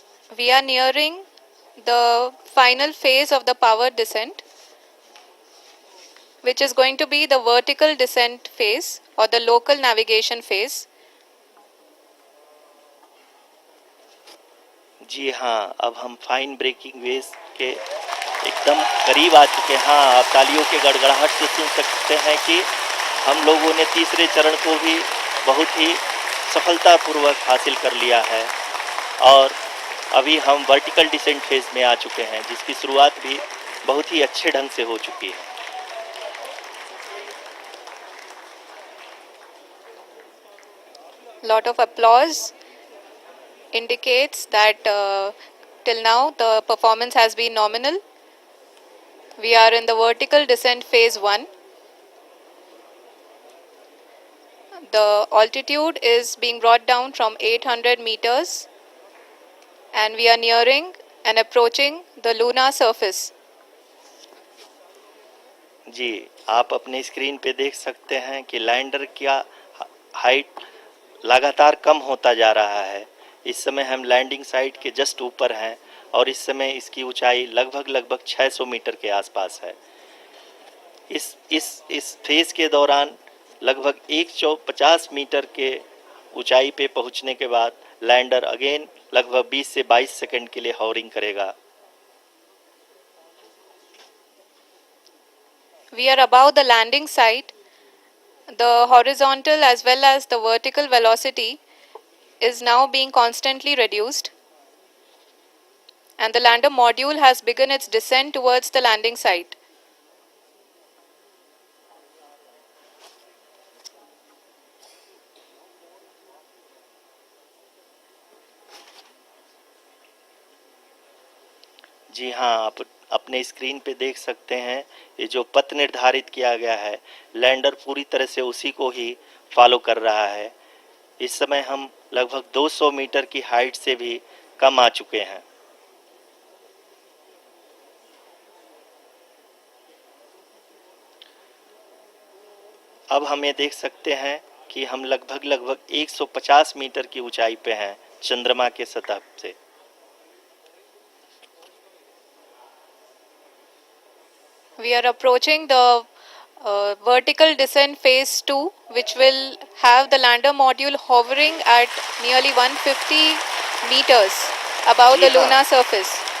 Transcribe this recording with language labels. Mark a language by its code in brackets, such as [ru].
[en] We are nearing the final phase of the power descent, which is going to be the vertical descent phase or the local navigation phase. [hi] जी हाँ, अब हम fine breaking wave के एकदम करीब आ चुके हैं। हाँ, आप तालियों के गड़गड़ाहट से सुन सकते हैं कि हम लोगों ने तीसरे चरण को भी बहुत ही सफलतापूर्वक हासिल कर लिया है और अभी हम वर्टिकल डिसेंट फेज में आ चुके हैं, जिसकी शुरुआत भी बहुत ही अच्छे ढंग से हो चुकी है। [en] Lot of applause indicates that till now the performance has been nominal. We are in the vertical descent phase 1. The altitude is being brought down from 800 meters and we are nearing and approaching the lunar surface. [hi] जी, आप अपने screen पे देख सकते हैं कि lander का height लगातार कम होता जा रहा है। इस समय हम लैंडिंग साइट के जस्ट ऊपर हैं और इस समय इसकी ऊंचाई लगभग 600 मीटर के आसपास है। इस फेज के दौरान लगभग 150 मीटर के ऊंचाई पे पहुंचने के बाद लैंडर अगेन लगभग 20 से 22 सेकंड के लिए हॉवरिंग करेगा। [en] We are above the landing site. The horizontal as well as the vertical velocity is now being constantly reduced. And the lander module has begun its descent towards the landing site. [hi] जी हाँ, आप अपने screen पे देख सकते हैं ये जो पथ निर्धारित किया गया है, लैंडर पूरी तरह से उसी को ही फॉलो कर रहा है। इस समय हम लगभग 200 मीटर की हाइट से भी कम आ चुके हैं। अब हम ये देख सकते हैं कि हम लगभग 150 मीटर की ऊंचाई पे हैं चंद्रमा के सतह से। [en] We are approaching the vertical descent phase 2, which will have the lander module hovering at nearly 150 meters above the lunar surface.